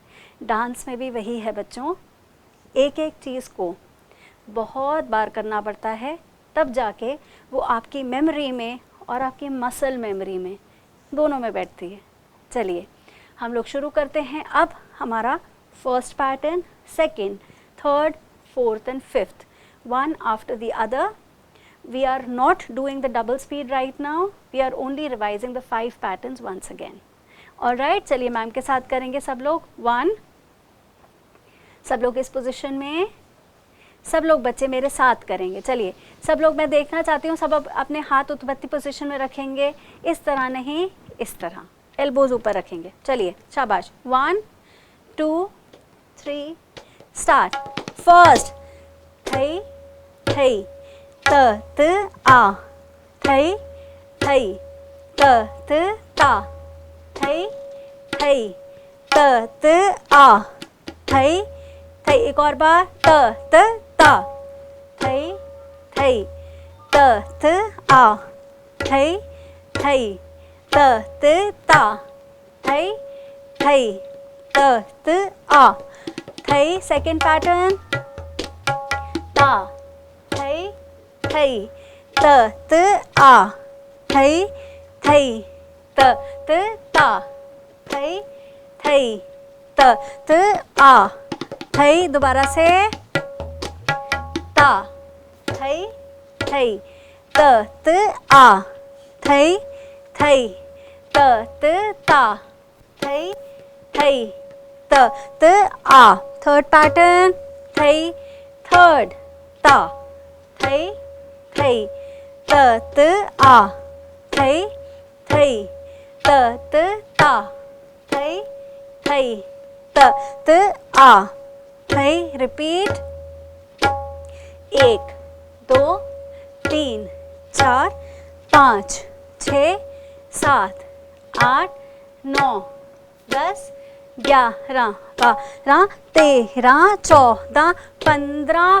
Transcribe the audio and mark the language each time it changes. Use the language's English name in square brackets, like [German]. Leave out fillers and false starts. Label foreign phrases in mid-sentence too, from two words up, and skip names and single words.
[Hindi] डांस में भी वही है बच्चों, एक एक चीज़ को बहुत बार करना पड़ता है, तब जाके वो आपकी मेमोरी में और आपकी [English] muscle memory [Hindi] में, दोनों में बैठती है. चलिए हम लोग शुरू करते हैं. अब हमारा [English] first pattern, second, third, fourth and fifth, one after the other. We are not doing the double speed right now, we are only revising the 5 patterns once again. Alright, [Hindi] चलिए मैम के साथ करेंगे सब लोग. 1 सब लोग इस पोजीशन में, सब लोग बच्चे मेरे साथ करेंगे। चलिए सब लोग, मैं देखना चाहती हूँ सब अपने हाथ उत्पत्ति पोजीशन में रखेंगे, इस तरह नहीं, इस तरह, एल्बोज ऊपर रखेंगे। चलिए शाबाश, 1 2 3 स्टार्ट। फर्स्ट थई थई त त आ, थई थई त त ता, थई थई त त आ, थई थई, एक और बार, त त ता, थई थई त त आ, थई थई त त ता, थई थई त त आ, थई। [English] second pattern, [Hindi] ता, थई थई त त आ, थई थई त त ता, थई थई त त आ, थई। दोबारा से, ता, थई थई त त आ, थई थई त त ता, थई थई त त आ। [English] third pattern, [Hindi] थई थर्ड ता, थई थई त त आ, थई थई त त ता, थई थई त त आ, थई। रिपीट, 1 2 3 4 5 6 7 8 9 10 11 12 13 14 15।